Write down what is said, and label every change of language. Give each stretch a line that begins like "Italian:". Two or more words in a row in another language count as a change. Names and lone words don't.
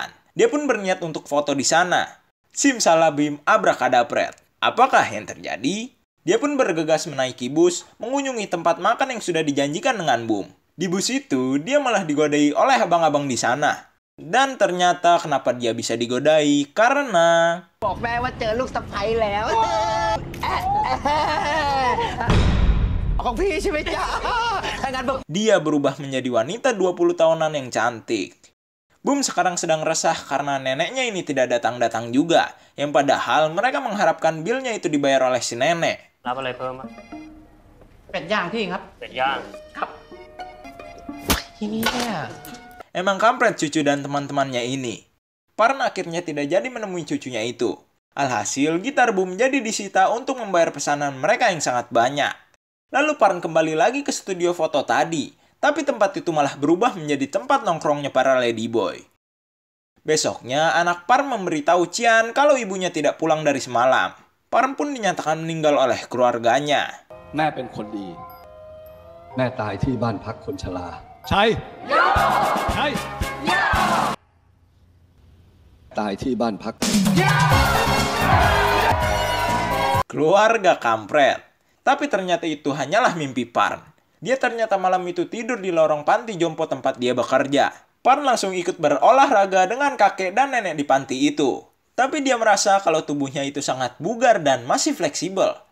Indonesian: Dia pun berniat untuk foto di sana. Simsalabim abrakadabret. Apakah yang terjadi? Dia pun bergegas menaiki bus, mengunjungi tempat makan yang sudah dijanjikan dengan Boom. Di bus itu, dia malah digodai oleh abang-abang di sana. Dan ternyata kenapa dia bisa digodai? Karena...
Thai: บอกแม่ว่าเจอลูกสะใภ้แล้วของพี่ใช่ไหมจ๊ะ
Indonesian: Dia berubah menjadi wanita 20 tahunan yang cantik. Boom sekarang sedang resah karena neneknya ini tidak datang-datang juga. Yang padahal mereka mengharapkan bilnya itu dibayar oleh si nenek.
Thai: รับอะไรเพิ่มอ่ะเป็ดย่างพี่ครับเป็ดย่างครับ
Indonesian: ini ya Emang kampret cucu dan teman-temannya ini. Parn akhirnya tidak jadi menemui cucunya itu. Alhasil, gitar Boom jadi disita untuk membayar pesanan mereka yang sangat banyak. Lalu Parn kembali lagi ke studio foto tadi. Tapi tempat itu malah berubah menjadi tempat nongkrongnya para ladyboy. Besoknya, anak Parn memberitahu Chian kalau ibunya tidak pulang dari semalam. Parn pun dinyatakan meninggal oleh keluarganya.
Thai: แม่เป็นคนดีแม่ตายที่บ้านพักคนชรา ใช่ใช่ ตายที่บ้านพัก
Indonesian: Keluarga kampret. Tapi ternyata itu hanyalah mimpi Parn. Dia ternyata malam itu tidur di lorong panti jompo tempat dia bekerja. Parn langsung ikut berolahraga dengan kakek dan nenek di panti itu. Tapi dia merasa kalau tubuhnya itu sangat bugar dan masih fleksibel.